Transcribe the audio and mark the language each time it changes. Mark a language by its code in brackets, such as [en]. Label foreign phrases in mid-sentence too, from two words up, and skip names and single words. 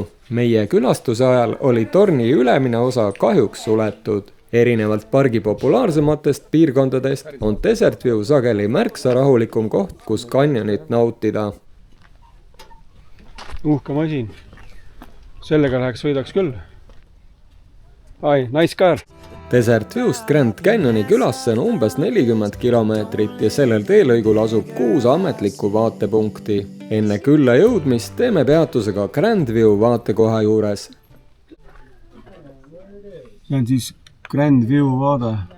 [et] Meie külastuse ajal oli torni ülemine osa kahjuks suletud. Erinevalt pargi populaarsematest piirkondadest on Desert View sageli märksa rahulikum koht, kus kanjonit nautida. Uhke masin. Sellega läheks võidaks küll. [en] Ai, nice car. [et] Desert Viewst Grand Canyoni külasse on umbes 40 kilomeetrit ja sellel teelõigul asub 6 ametlikku vaatepunkti. Enne külla jõudmist teeme peatuse ka Grand View vaatekoha juures. See on siis Grand View vaade.